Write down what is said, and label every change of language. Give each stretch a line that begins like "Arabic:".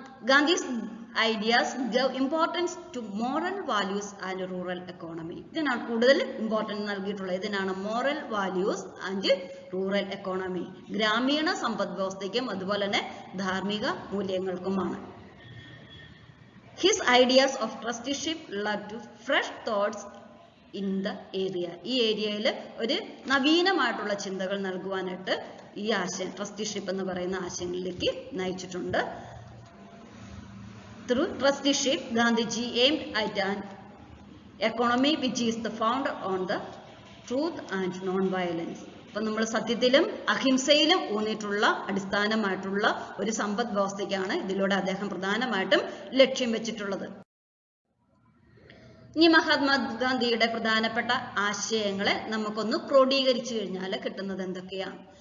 English: Gandhi's ideas gave importance to moral values and rural economy.
Malayalam: ഇതിനാണ് കൂടുതൽ importance നൽകിയിട്ടുള്ളത്. ഇതിനാണ്
English: moral values and rural economy,
Malayalam: ഗ്രാമീണ സമ്പദ് വ്യവസ്ഥയ്ക്കും അതുപോലെ തന്നെ ധാർമ്മിക മൂല്യങ്ങൾക്കുമാണ്.
English: His ideas of trusteeship led to fresh thoughts in the area.
Malayalam: ഈ ഏരിയയിൽ ഒരു നവീനമായിട്ടുള്ള ചിന്തകൾ നൽകുവാനായിട്ട് ഈ ആശയം ട്രസ്റ്റിഷിപ്പ് എന്ന് പറയുന്ന ആശയങ്ങളിലേക്ക് നയിച്ചിട്ടുണ്ട്.
English: Through trusteeship, Gandhiji aimed at an economy which is the founded on the truth and non-violence.
Malayalam: അപ്പം നമ്മൾ സത്യത്തിലും അഹിംസയിലും ഊന്നിയിട്ടുള്ള അടിസ്ഥാനമായിട്ടുള്ള ഒരു സമ്പദ് വ്യവസ്ഥയ്ക്കാണ് ഇതിലൂടെ അദ്ദേഹം പ്രധാനമായിട്ടും ലക്ഷ്യം വെച്ചിട്ടുള്ളത്. ഇനി മഹാത്മാഗാന്ധിയുടെ പ്രധാനപ്പെട്ട ആശയങ്ങളെ നമുക്കൊന്ന് ക്രോഡീകരിച്ചു കഴിഞ്ഞാൽ കിട്ടുന്നത് എന്തൊക്കെയാണ്?